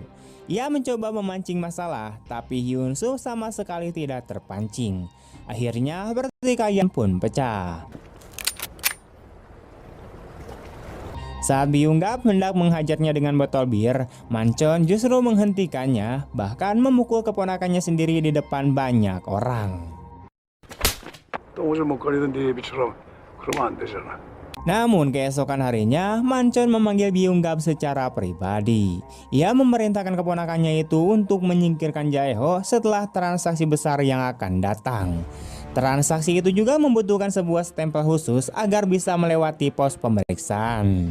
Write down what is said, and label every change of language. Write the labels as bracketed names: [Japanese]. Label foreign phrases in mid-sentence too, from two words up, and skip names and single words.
[Indonesian] Ia mencoba memancing masalah, tapi Hyun-soo sama sekali tidak terpancing. Akhirnya, pertikaian pun pecah. Saat Byung-gab hendak menghajarnya dengan botol bir, Manchon justru menghentikannya, bahkan memukul keponakannya sendiri di depan banyak orang. [Korean] 똥을 먹거리던 네 애비처럼 그러면 안 되잖아. [Indonesian] Namun keesokan harinya, Manchon memanggil Byung-gab secara pribadi. Ia memerintahkan keponakannya itu untuk menyingkirkan Jae-ho setelah transaksi besar yang akan datang. Transaksi itu juga membutuhkan sebuah stempel khusus agar bisa melewati pos pemeriksaan.